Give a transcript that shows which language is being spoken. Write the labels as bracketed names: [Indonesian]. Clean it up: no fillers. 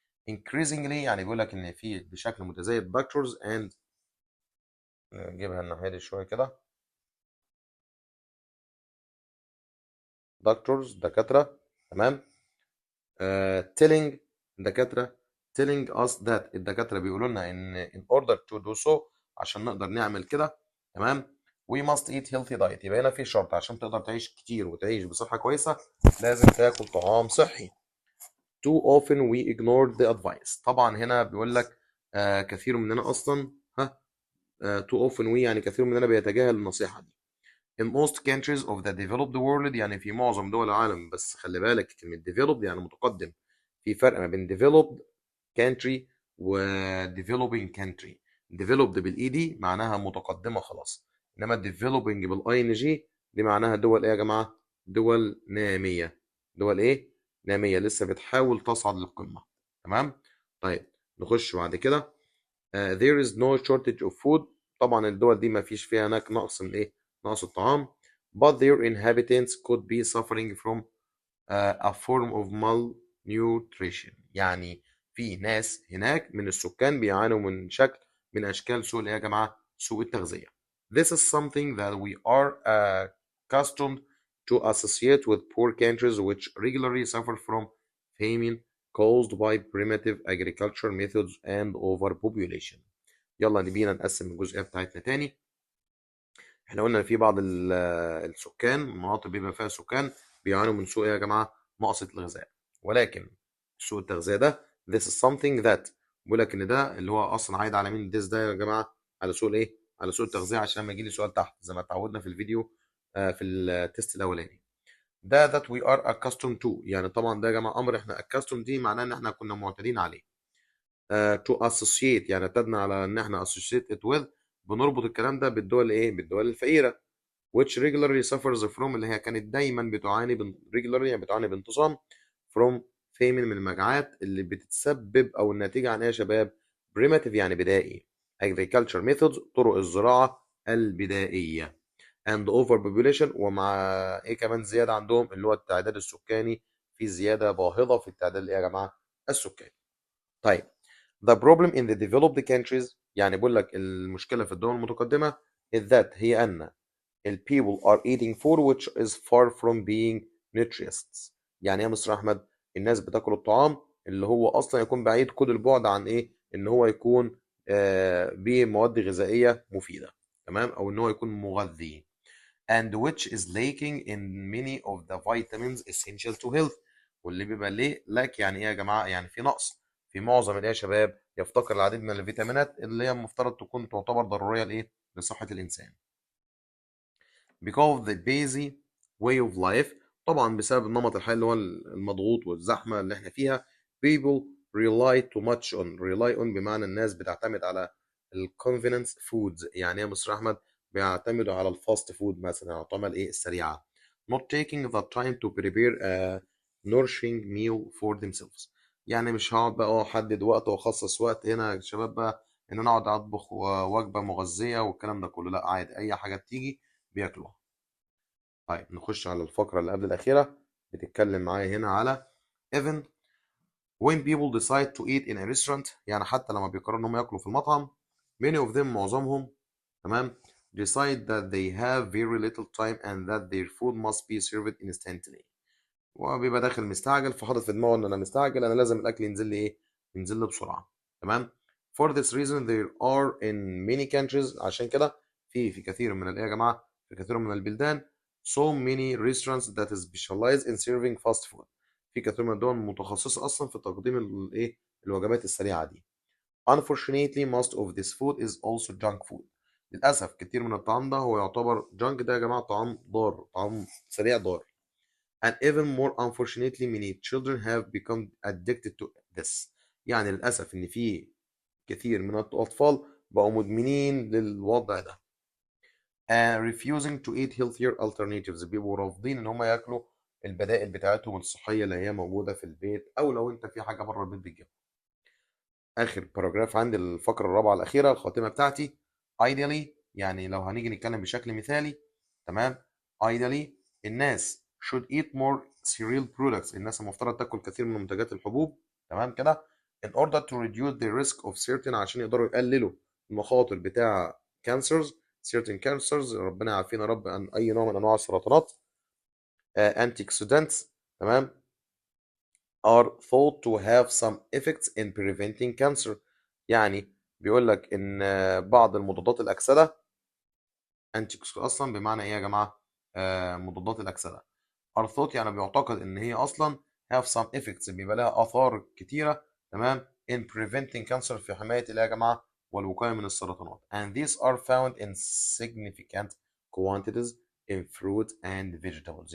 [English] increasingly [Arabic] يعني بيقول لك إن في بشكل متزايد [English] doctors and [Arabic] نجيبها الناحية دي شوية كده. doctors دكاترة. تمام. telling دكاترة [English] telling us that [Arabic] الدكاترة بيقولوا لنا إن [English] in order to do so [Arabic] عشان نقدر نعمل كده تمام [English] we must eat healthy diet. [Arabic] يبقى هنا في شرط عشان تقدر تعيش كتير وتعيش بصحة كويسة لازم تاكل طعام صحي. [English] too often we ignore the advice. [Arabic] طبعا هنا بيقول لك كثير مننا أصلا [English] too often we [Arabic] يعني كثير مننا بيتجاهل النصيحة دي. [English] in most countries of the developed world [Arabic] يعني في معظم دول العالم، بس خلي بالك كلمة developed يعني متقدم، في فرق ما بين developed country و developing country. developed بالاي دي معناها متقدمة خلاص، انما developing بالاي ان جي دي معناها دول ايه يا جماعة؟ دول نامية. دول ايه؟ نامية لسه بتحاول تصعد للقمة. تمام؟ طيب نخش بعد كده. [English] there is no shortage of food. [Arabic] طبعا الدول دي ما فيش فيها هناك نقص من ايه؟ نقص الطعام. [English] but their inhabitants could be suffering from a form of malnutrition. [Arabic] يعني في ناس هناك من السكان بيعانوا من شكل من أشكال سوء يا جماعة سوء التغذية. [English] This is something that we are accustomed to associate with poor countries which regularly suffer from famine caused by primitive agriculture methods and overpopulation. [Arabic] يلا نبينا نقسم الجزئية بتاعتنا تاني. احنا قلنا ان في بعض السكان المناطق بيبقى فيها سكان بيعانوا من سوء يا جماعه نقص الغذاء، ولكن سوء التغذيه ده [English] this is something that [Arabic] بيقول لك ان ده اللي هو اصلا عايد على مين this ده يا جماعه؟ على سوء الايه؟ على سوء التغذيه، عشان لما يجي لي سؤال تحت زي ما اتعودنا في الفيديو في التست الاولاني. ده [English] that we are accustomed to [Arabic] يعني طبعا ده يا جماعه امر احنا accustomed دي معناه ان احنا كنا معتادين عليه. to associate يعني اعتدنا على ان احنا [English] associate it with، [Arabic] بنربط الكلام ده بالدول ايه؟ بالدول الفقيره. [English] which regularly suffers from [Arabic] اللي هي كانت دايما بتعاني regularly يعني بتعاني بانتظام from famine من المجاعات اللي بتتسبب او الناتجه عن ايه يا شباب؟ primitive يعني بدائي [English] agriculture methods [Arabic] طرق الزراعه البدائيه [English] and overpopulation [Arabic] ومع ايه كمان زياده عندهم اللي هو التعداد السكاني، في زياده باهظه في التعداد يا جماعه السكاني. [English] طيب the problem in the developed countries [Arabic] يعني بقول لك المشكله في الدول المتقدمه [English] is that هي ان people are eating food which is far from being nutritious. [Arabic] يعني ايه يا مستر احمد؟ الناس بتاكل الطعام اللي هو اصلا يكون بعيد كل البعد عن ايه؟ ان هو يكون بمواد غذائيه مفيده، تمام؟ او ان هو يكون مغذي [English] and which is lacking in many of the vitamins essential to health. [Arabic] واللي بيبقى ليه lack يعني ايه يا جماعه؟ يعني في نقص في معظم الايه يا شباب؟ يفتقر العديد من الفيتامينات اللي هي المفترض تكون تعتبر ضروريه لايه؟ لصحه الانسان. [English] because the busy way of life [Arabic] طبعا بسبب النمط الحياة اللي هو المضغوط والزحمة اللي احنا فيها. [English] people rely too much on rely on [Arabic] بمعنى الناس بتعتمد على ال [English] convenience foods. [Arabic] يعني ايه يا مستر احمد؟ بيعتمدوا على الفاست فود مثلا الطعام الايه السريعة. [English] not taking the time to prepare a nourishing meal for themselves. [Arabic] يعني مش هقعد بقى احدد وقت واخصص وقت هنا يا شباب بقى ان انا اقعد اطبخ وجبة مغذية والكلام ده كله، لا عادي اي حاجة بتيجي بياكلوها. طيب نخش على الفقرة اللي قبل الأخيرة، بتتكلم معايا هنا على [English] even when people decide to eat in a restaurant. [Arabic] يعني حتى لما بيقرروا إن هم ياكلوا في المطعم [English] many of them [Arabic] معظمهم تمام [English] decide that they have very little time and that their food must be served instantly. [Arabic] وبيبقى داخل مستعجل فحاطط في دماغه إن أنا مستعجل أنا لازم الأكل ينزل لي إيه؟ ينزل لي بسرعة. تمام. [English] For this reason there are in many countries [Arabic] عشان كده في كثير من الإيه يا جماعة؟ في كثير من البلدان [English] so many restaurants that specialize in serving fast food. [Arabic] في كثير من الدول متخصصة أصلا في تقديم الإيه؟ الوجبات السريعة دي. [English] Unfortunately most of this food is also junk food. [Arabic] للأسف كتير من الطعام ده هو يعتبر جانك، ده يا جماعة طعام ضار، طعام سريع ضار. [English] And even more unfortunately many children have become addicted to this. [Arabic] يعني للأسف إن في كثير من الأطفال بقوا مدمنين للوضع ده. [English] refusing to eat healthier alternatives [Arabic] بيبقوا رافضين إن هم ياكلوا البدائل بتاعتهم الصحية اللي هي موجودة في البيت، أو لو أنت في حاجة بره البيت بتجيبها. آخر باراجراف عندي الفقرة الرابعة الأخيرة الخاتمة بتاعتي. ideally يعني لو هنيجي نتكلم بشكل مثالي تمام. [English] ideally الناس should eat more cereal products. [Arabic] الناس المفترض تاكل كثير من منتجات الحبوب تمام كده [English] in order to reduce the risk of certain [Arabic] عشان يقدروا يقللوا المخاطر بتاع [English] cancers certain cancers [Arabic] ربنا يعافينا يا رب عن أي نوع من أنواع السرطانات. anti oxidants تمام [English] are thought to have some effects in preventing cancer. [Arabic] يعني بيقول لك ان بعض المضادات الاكسده انتي اصلا بمعنى ايه يا جماعه؟ مضادات الاكسده [English] are thought [Arabic] يعني بيعتقد ان هي اصلا [English] have some effects [Arabic] بيبقى لها اثار كتيره، تمام، [English] in preventing cancer [Arabic] في حمايه ايه يا جماعه والوقايه من السرطانات [English] and these are found in significant quantities in fruit and vegetables.